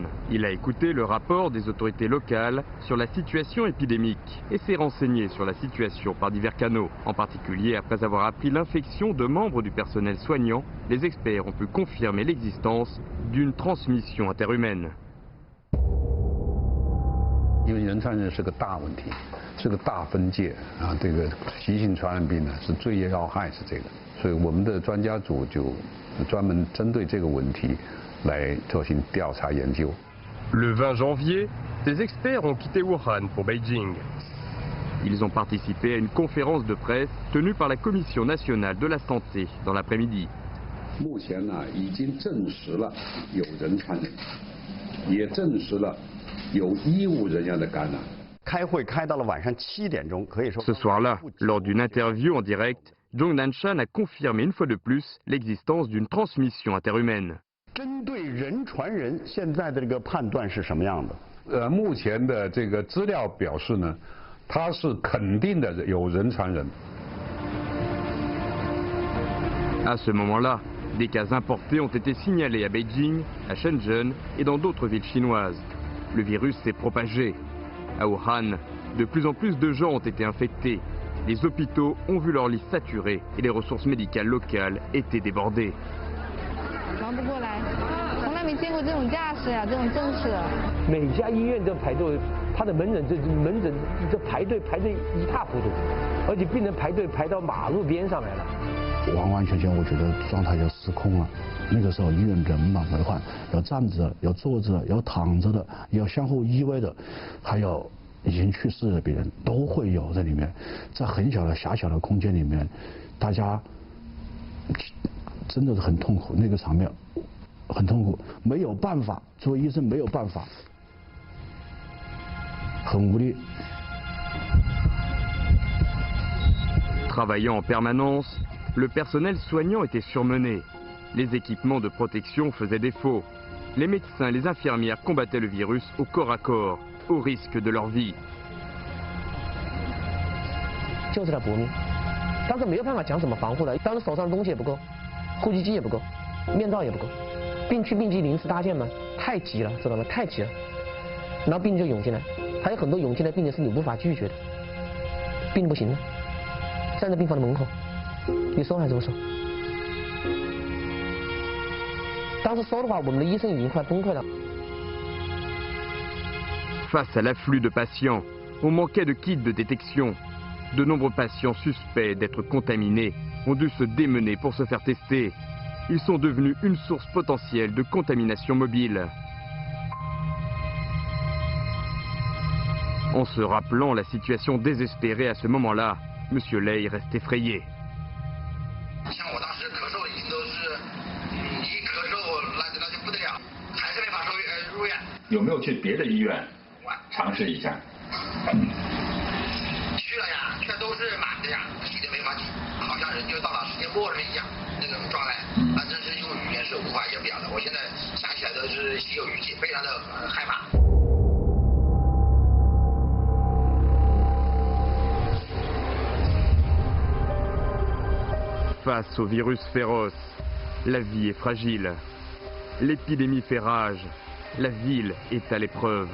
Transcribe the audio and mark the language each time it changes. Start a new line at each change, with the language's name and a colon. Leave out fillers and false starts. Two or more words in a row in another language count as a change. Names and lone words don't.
French: Il a écouté le rapport des autorités locales sur la situation épidémique et s'est renseigné sur la situation par divers canaux. En particulier, après avoir appris l'infection de membres du personnel soignant, les experts ont pu confirmer l'existence d'une transmission interhumaine.
Chinese: 因为人传人是个大问题，是个大分界啊，这个急性传染病呢是最要害是这个，所以我们的专家组就专门针对这个问题来进行调查研究。
French: Le 20 janvier, ces experts ont quitté Wuhan pour Beijing. Ils ont participé à une conférence de presse tenue par la Commission nationale de la santé dans l'après-midi.
Chinese: 目前呢，已经证实了有人传人，也证实了有医务人员的感染。开会开到了晚上7点钟，可以说。
French: Ce soir-là, lors d'une interview en direct, Zhong Nanshan a confirmé une fois de plus l'existence d'une transmission interhumaine. 针对人传人，现在的这个判断是什么样的？目前的这个资料表示呢，它是肯定的有人传人。 À ce moment-là, des cas importés ont été signalés à Beijing, à Shenzhen et dans d'autres villes chinoises. Le virus s'est propagé. À Wuhan, de plus en plus de gens ont été infectés. Les hôpitaux ont vu leurs lits saturés et les ressources médicales locales étaient débordées.
Chinese: 忙不过来，从来没见过这种架势呀，这种阵势。每家医院都排队，他的门诊这排队一塌糊涂，而且病人排队排到马路边上来了。完完全全，我觉得状态就失控了。那个时候医院人满为患，有站着的，有坐着的，有躺着的，有相互依偎的，还有已经去世的病人都会有在里面，在很小的狭小的空间里面，大家真的是很痛苦，那个场面很痛苦，没有办法，作为医生没有办法，很无力。
French: Travaillant en permanence, le personnel soignant était surmené. Les équipements de protection faisaient défaut. Les médecins et les infirmières combattaient le virus au corps à corps, au risque de leur vie.
Chinese: 就是在搏命，当时没有办法讲怎么防护了，当时手上的东西也不够，呼吸机也不够，面罩也不够，病区病机临时搭建嘛，太急了，知道吗？太急了，然后病人就涌进来，还有很多涌进来病人是你无法拒绝的，病人不行了，站在病房的门口，你收还是不收？当时收的话，我们的医生已经快崩溃了。
French: Face à l'afflux de patients, on manquait de kits de détection. De nombreux patients suspects d'être contaminés ont dû se démener pour se faire tester. Ils sont devenus une source potentielle de contamination mobile. En se rappelant la situation désespérée à ce moment-là, M. Lei reste effrayé.
Chinese: 像我当时咳嗽已经都是一咳嗽那就不得了，还是没法入院。有没有去别的医院尝试一下？去了呀，全都是满的呀，挤的没法挤，好像人就到了世界末日一样那种状态，真是用语言是无法言表的。我现在想起来都是心有余悸，非常的害怕。
French: Face au virus féroce, la vie est fragile. L'épidémie fait rage. La ville est à l'épreuve.